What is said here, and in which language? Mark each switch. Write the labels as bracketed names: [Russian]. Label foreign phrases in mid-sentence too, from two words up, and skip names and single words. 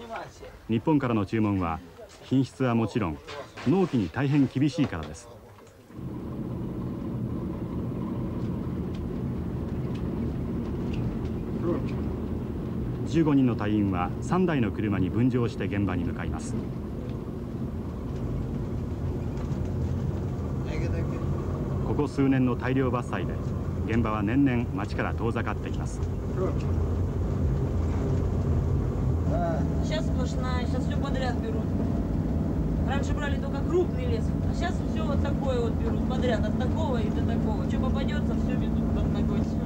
[Japanese] 日本からの注文は品質はもちろん納期に大変厳しいからです。15人の隊員は3台の車に分乗して現場に向かいます。ここ数年の大量伐採で現場は年々町から遠ざかっています。 [Russian] Сейчас сплошная, сейчас все подряд берут. Раньше брали только крупный лес, а сейчас все вот такое вот берут подряд, от такого и до такого. Что попадется, все ведут под ногой.